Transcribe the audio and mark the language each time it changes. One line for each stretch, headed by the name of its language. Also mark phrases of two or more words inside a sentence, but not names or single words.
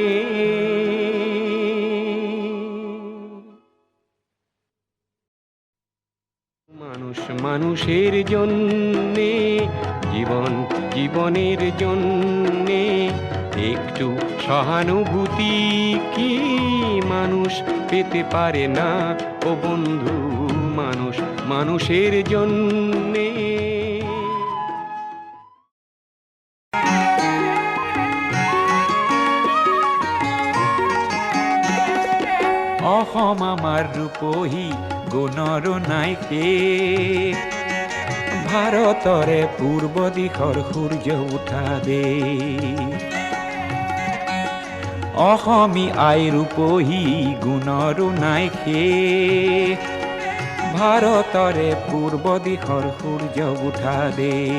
Bangla: মানুষ মানুষের জন্যে, জীবন জীবনের জন্যে একটু সহানুভূতি কি মানুষ পেতে পারে না ও বন্ধু? মানুষ মানুষের জন্যে।
Assamese: অহম আমার রূপহী গুণৰ নাইকে, ভাৰতৰে পূৰ্ব দিশৰ সূৰ্য উঠা দে। অসমী আই ৰূপহী গুণৰ নাইকে, ভাৰতৰে পূৰ্ব দিশৰ সূৰ্য উঠা দে।